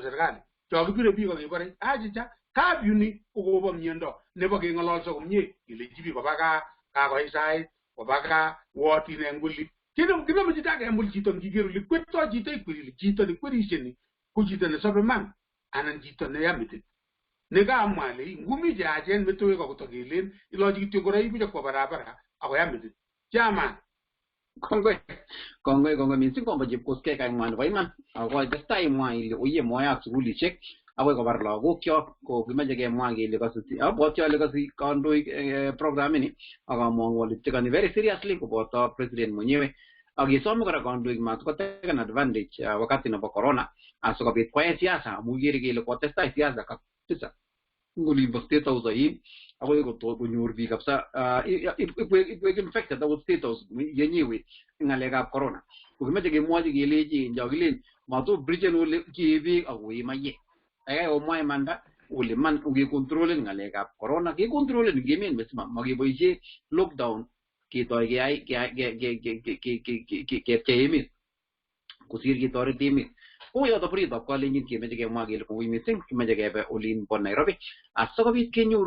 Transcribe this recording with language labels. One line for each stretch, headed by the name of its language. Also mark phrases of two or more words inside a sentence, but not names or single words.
Kalenjin: serikali cho kibire biik akebore achicha curfew ni kokobo miondo nebo keng'ololso komie kelechi biik koba gaa kakoi sait koba gaa wotin eng nguli kinome chito akemul chito ngiker ole kwetto chito ikwerili chito nekwerisheni ko chito nesobe man anan chito neyametit nekamwa le ngumi cheachen metowek akotokelen ilochi kityo ngoroik buch akwo barabara akoyametit chaman kongoi mising kombo chepkoskei kaimwa nebo iman ako testai imwa ile oye moyak sukulishek akoi kobar lagokyok ko kimache kemwa kele kasuti abwoti ale kasi kandoik programini akamwongu ale tekani
English: very seriously
Kalenjin: koboto president mwenyewe akisome kora kandoik mat koteken advantage wakati nebo corona asikobit koyai siasa amu ikere kele kotestai siasa kabisa ngolimbo
English: state house
Kalenjin: ain akoi konyor biik kabisa ikwek infected akot
English: state house
Kalenjin: yenyewe ng'alekab corona ko kimache kemwochi kelechi njokilen matu bridgen ole kiibik akoi maye ayai omwa imanda ole man ukekontrolen ng'alekab corona kekontrolen ngemen mesima makeboisie lockdown ketoi kepchei emet kosir ketoret emet koyoto boritab kalenjin kemeche kemwa kele koi mising kimeche kebe olin bo Nairobi asikobit kenyoru